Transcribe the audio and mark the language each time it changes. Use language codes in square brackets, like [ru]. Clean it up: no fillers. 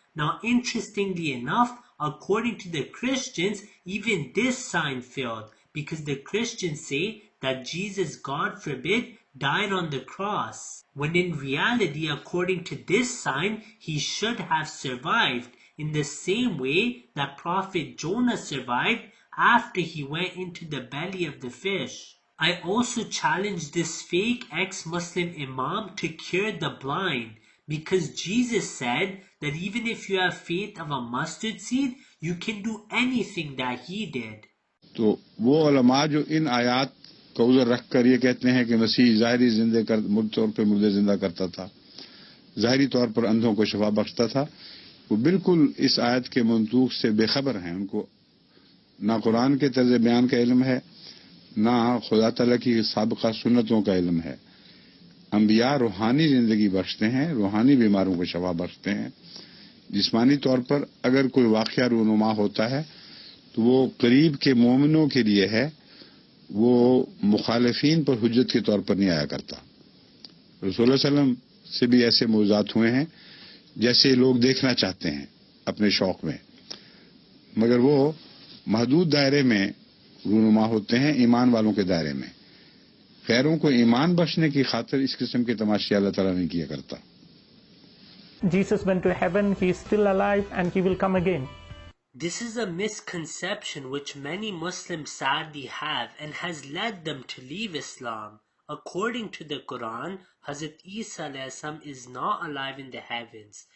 [en] Now, interestingly enough, according to the Christians, even this sign failed, because the Christians say that Jesus, God forbid, died on the cross, when in reality, according to this sign, he should have survived in the same way that prophet Jonah survived after he went into the belly of the fish. I also challenge this fake ex-Muslim imam to cure the blind, because Jesus said that even if you have faith of a mustard seed, you can do anything that he did. [ur] تو وہ علماء جو ان آیات کو عذر رکھ کر یہ کہتے ہیں کہ مسیح ظاہری طور پہ مردے زندہ کرتا تھا، ظاہری طور پر اندھوں کو شفا بخشتا تھا، وہ بالکل اس آیت کے منطوق سے بے خبر ہیں. ان کو نہ قرآن کے طرز بیان کا علم ہے، نہ خدا تعالیٰ کی سابقہ سنتوں کا علم ہے. انبیاء روحانی زندگی بخشتے ہیں، روحانی بیماروں کو شفا بخشتے ہیں. جسمانی طور پر اگر کوئی واقعہ رونما ہوتا ہے تو وہ قریب کے مومنوں کے لیے ہے، وہ مخالفین پر حجت کے طور پر نہیں آیا کرتا. رسول اللہ علیہ وسلم سے بھی ایسے موضوعات ہوئے ہیں جیسے لوگ دیکھنا چاہتے ہیں اپنے شوق میں، مگر وہ محدود دائرے میں رونما ہوتے ہیں، ایمان والوں کے دائرے میں. غیروں کو ایمان بخشنے کی خاطر اس قسم کے تماشے اللہ تعالیٰ نہیں کیا کرتا. [en] Jesus went to heaven, he is still alive, and he will come again. This is a misconception which many Muslims sadly have and has led them to leave Islam. According to the Quran, Hazrat Isa alayhi salam is not alive in the heavens.